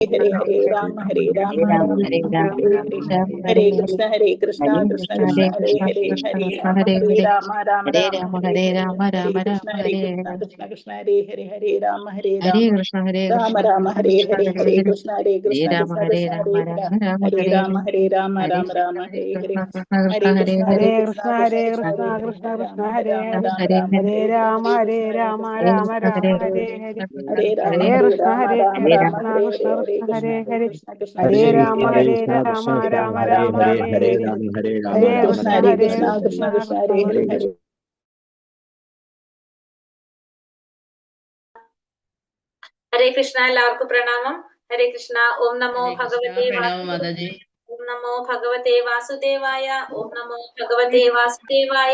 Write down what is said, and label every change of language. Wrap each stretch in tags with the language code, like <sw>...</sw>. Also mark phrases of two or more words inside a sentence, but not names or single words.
<ml>ഹരേ ഹരേ രാമ ഹരേ രാമ രാമ രാമ ഹരേ ഹരേ ഹരേ കൃഷ്ണ കൃഷ്ണ കൃഷ്ണ ഹരേ ഹരേ ഹരേ രാമ രാമ രാമ ഹരേ കൃഷ്ണ ഹരേ കൃഷ്ണ കൃഷ്ണ ഹരേ ഹരേ ഹരേ രാമ രാമ ഹരേ ഹരേ ഹരേ കൃഷ്ണ കൃഷ്ണ കൃഷ്ണ ഹരേ ഹരേ രാമ രാമ രാമ ഹരേ ഹരേ ഹരേ കൃഷ്ണ ഹരേ കൃഷ്ണ ഹരേ കൃഷ്ണ കൃഷ്ണ കൃഷ്ണ കൃഷ്ണ ഹരേ ഹരേ രാമ ഹരേ രാമ ഹരേ രാമ രാമ രാമ ഹരേ ഹരേ ഹരേ രാമ ഹരേ കൃഷ്ണ രാമ ഹരേ രാമ രാമ കൃഷ്ണ ഹരേ കൃഷ്ണ ഹരേ കൃഷ്ണ ഹരേ ഹരേ കൃഷ്ണ കൃഷ്ണ ഹരേ ഹരേ രാമ ഹരേ രാമ രാമ ഹരേ രാമ രാമ ഹരേ ഹരേ ഹരേ ഹരേ ഹരേ കൃഷ്ണ കൃഷ്ണ കൃഷ്ണ ഹരേ കൃഷ്ണ കൃഷ്ണ കൃഷ്ണ കൃഷ്ണ ഹരേ ഹരേ ഹരേ കൃഷ്ണ. എല്ലാവർക്കും പ്രണാമം. ഹരേ കൃഷ്ണ.</ml> <sa>ॐ नमो</sa> <ml>ഹരേ കൃഷ്ണ. ഭഗവതേ പ്രണാമം മാതാജി.</ml> <sa>ॐ नमो भगवते वासुदेवाय. ॐ नमो भगवते वासुदेवाय.</sa>